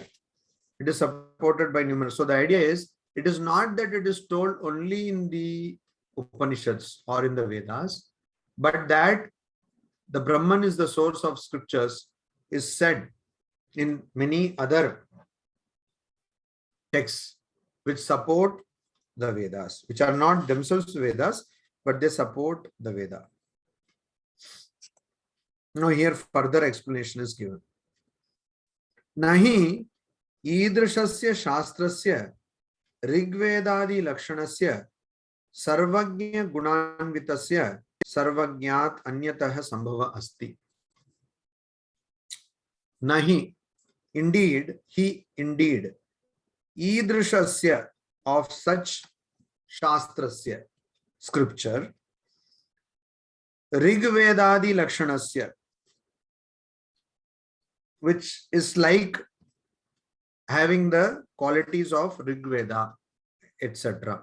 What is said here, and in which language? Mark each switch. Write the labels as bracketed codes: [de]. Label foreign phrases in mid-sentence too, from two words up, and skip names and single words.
[en] It is supported by numerous. So the idea is, it is not that it is told only in the Upanishads or in the Vedas, but that the Brahman is the source of scriptures is said in many other texts which support the Vedas, which are not themselves Vedas, but they support the Veda. Now here further explanation is given. [sa] नहि ईदृशस्य शास्त्रस्य ऋग्वेदादि लक्षणस्य सर्वज्ञ गुणान्वितस्य सर्वज्ञात् अन्यतः सम्भव अस्ति. Nahi, [en] indeed, he indeed, idrishasya, of such shastrasya, scripture, [sa] ऋग्वेदादि लक्षणस्य, [en] which is like having the qualities of Rigveda, etc.